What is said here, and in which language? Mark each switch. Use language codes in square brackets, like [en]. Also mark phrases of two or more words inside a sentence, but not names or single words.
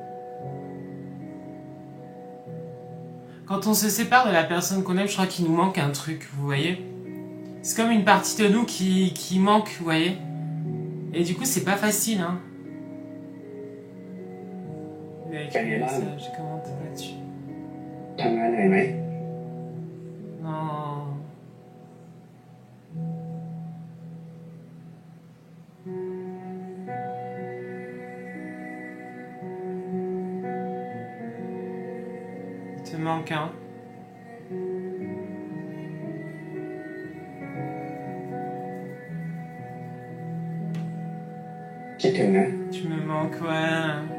[fr] Quand on se sépare de la personne qu'on aime, je crois qu'il nous manque un truc, vous voyez. C'est comme une partie de nous qui manque, vous voyez. Et du coup, c'est pas facile, hein. Il a écrit un message, j'ai commenté là-dessus. [th] ทำงานเหนื่อยไหม [fr] Non. Il te manque, hein. Tu me manques, ouais.